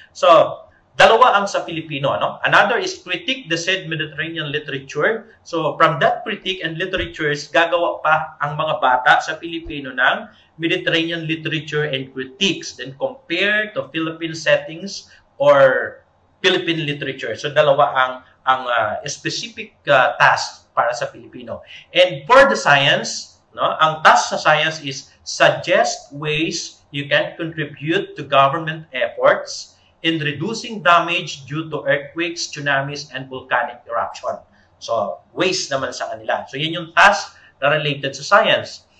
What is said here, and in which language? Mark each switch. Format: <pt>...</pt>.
<tl>So, dalawa ang sa Filipino, no?</tl> <en>Another is critique the said Mediterranean literature. So, from that critique and literatures, gagawa pa ang mga bata sa Filipino ng Mediterranean literature and critiques. Then, compare to Philippine settings or Philippine literature.</en> <tl>So, dalawa ang specific task para sa Filipino.</tl> <en>And for the science, no, ang task sa science is suggest ways you can contribute to government efforts in reducing damage due to earthquakes, tsunamis, and volcanic eruption.</en> <tl>So, ways naman sa kanila. So, yun yung task na related sa science.</tl>